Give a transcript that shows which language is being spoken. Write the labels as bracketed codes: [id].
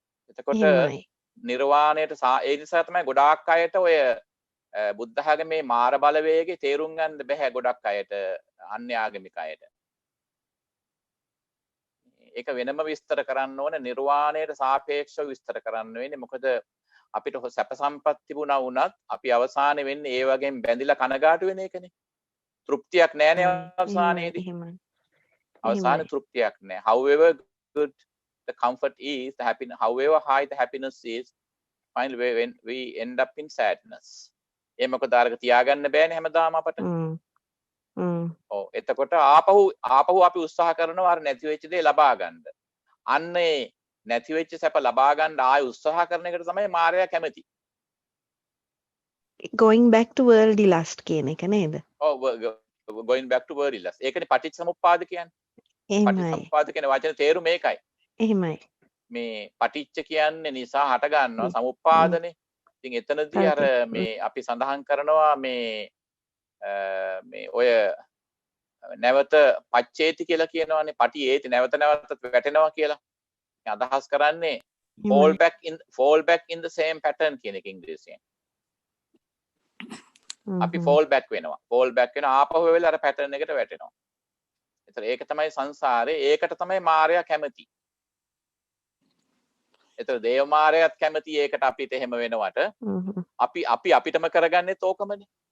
[si] එතකොට නිර්වාණයට ඒ නිසා තමයි ගොඩාක් අයට ඔය බුද්ධ ආගමේ මාර බලවේගය තේරුම් ගන්න බැහැ ගොඩක් අයට අන්‍ය ආගමික අයට. ඒක වෙනම විස්තර කරන්න ඕනේ නිර්වාණයට සාපේක්ෂව විස්තර කරන්න වෙන්නේ. මොකද අපිට සැප සම්පත් තිබුණා වුණත් අපි අවසානයේ වෙන්නේ ඒ වගේම බැඳිලා කනගාටු වෙන එකනේ. තෘප්තියක් නැහැනේ අවසානයේදී. අවසානයේ තෘප්තියක් නැහැ. [en] However good the comfort is, the happiness, however high the happiness is, finally when we end up in sadness. [si] ඒ මොකද අරක තියාගන්න බෑනේ හැමදාම අපට. ඔව් එතකොට ආපහු අපි උත්සාහ කරනවා අර නැති වෙච්ච දේ ලබා ගන්න. අන්න ඒ නැති වෙච්ච සැප ලබා ගන්න ආයෙ උත්සාහ කරන එකට තමයි මායя කැමති. [en] going back to worldly lust [si] කියන එක නේද? ඔව් [en] going back to worldly lust. [si] ඒකනේ පටිච්චසමුප්පාද කියන්නේ. පටිච්චසමුප්පාද කියන වචනේ තේරුම ඒකයි. එහෙමයි. මේ පටිච්ච කියන්නේ නිසා හට ගන්නවා සමුප්පාදනේ. ඉතින් එතනදී අර මේ අපි සඳහන් කරනවා මේ ඔය නැවත පච්චේති කියලා කියනවානේ පටි ඒති නැවත නැවතත් වැටෙනවා කියලා. අදහස් කරන්නේ [en] fall back in the same pattern [si] කියන එක ඉංග්‍රීසියෙන්. අපි [en] fall back [si] වෙනවා. fall back වෙන ආපහු වෙලා අර pattern එකට වැටෙනවා. ඒතර ඒක තමයි සංසාරේ. ඒකට තමයි මායя කැමති. ඒතර දේව මායයත් කැමති ඒකට අපිට එහෙම වෙනවට අපි අපිටම කරගන්නෙත් ඕකමනේ.